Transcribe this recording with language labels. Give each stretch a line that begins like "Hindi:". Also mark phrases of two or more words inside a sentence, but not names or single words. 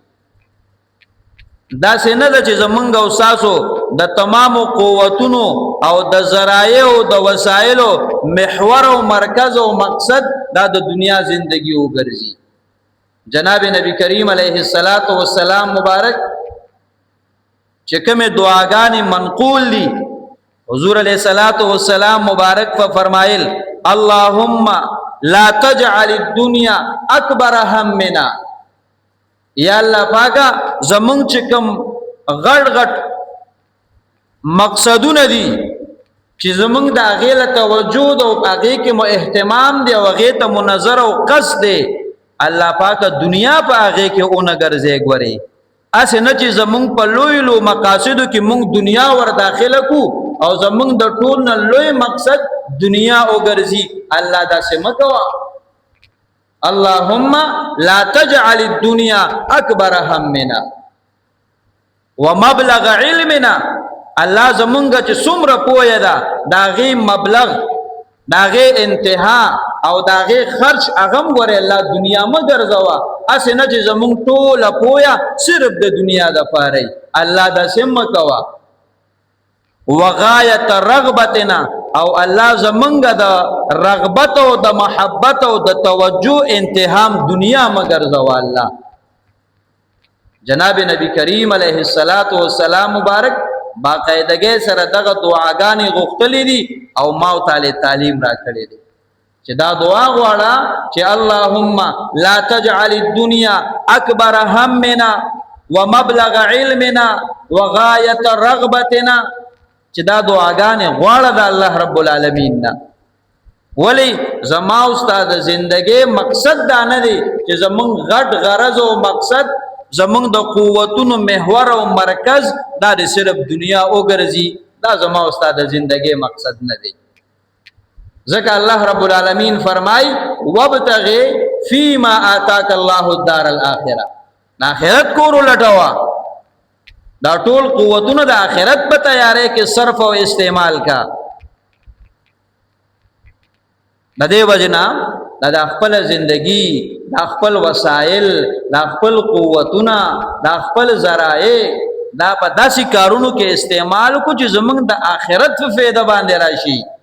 Pashto: دا څنګه د چې زمونږ او ساسو د تمام قوتونو او د ذرایع او د وسایلو محور او مرکز او مقصد دا د دنیا زندگی وګرځي جناب نبی کریم
Arabic: علیه الصلاۃ والسلام
Pashto: مبارک چې کومه دعاګانې منقول دي حضور
Arabic: علیہ الصلوۃ والسلام
Pashto: مبارک فرمایل
Arabic: اللهم لا تجعل الدنيا اکبر همنا،
Pashto: یا الله پاکا زمون چې کوم غټ غټ مقصدونه دي چې زمونږ د هغې له توجه او هغې کې مو اهتمام دی او هغې ته مو نظر او قصد دی، الله پاکه دنیا په هغې کې اونه ګرځې ګورې، هسې نه چې زمونږ په لوی لوی مقاصدو کې مونږ دنیا ور داخله کو او زمونږ د ټول نه لوی مقصد دنیا وګرځي. الله داسې مه کوه.
Arabic: اللهم لا تجعل الدنيا اکبر همنا ومبلغ علمنا،
Pashto: الله زمونږ چې څومره پوهه ده د هغې مبلغ، د هغې انتها او د هغې خرچ هغه هم ګورې الله دنیا مه ګرځوه، هسې نه چې زمونږ ټوله پوهه صرف د دنیا دپاره وي. الله داسې مه کوه.
Arabic: وغایت رغبتنا،
Pashto: او الله زمونږ د رغبت او د محبت او د توجه انتهام دنیا مه ګرځوه. الله جناب نبی کریم
Arabic: علیه السلام
Pashto: مبارک باقاعدګۍ سره دغه دعاګانې غوښتلې دي او ما تعالی تعلیم را کړی دی چې دا دعا غواړه چې
Arabic: اللهم لا تجعل الدنيا اکبر همنا ومبلغ علمنا وغایت رغبتنا،
Pashto: چې دا دعاګانې غواړه د الله
Arabic: رب العالمین
Pashto: نه. ولی زما استاد زندګۍ مقصد دا نه دی چې زمونږ غټ غرض او مقصد زمونږ د قوتونو محور او مرکز دا د صرف دنیا وګرځي، دا زما استاد زندګۍ مقصد نه دی. ځکه الله
Arabic: رب العالمین
Pashto: فرمای
Arabic: وابتغي فيما آتاك الله الدار الاخره،
Pashto: آخرت کور لټوا، دا ټول قوتونه د آخرت په تیارې کې صرف او استعمال کا. د دې وجنا د خپل زندگی، د خپل وسایل، د خپل قوتونه، د خپل ذرایع دا په داسې کارونو کې استعمال کو چې زمونږ د آخرت په فایده باندې راشي.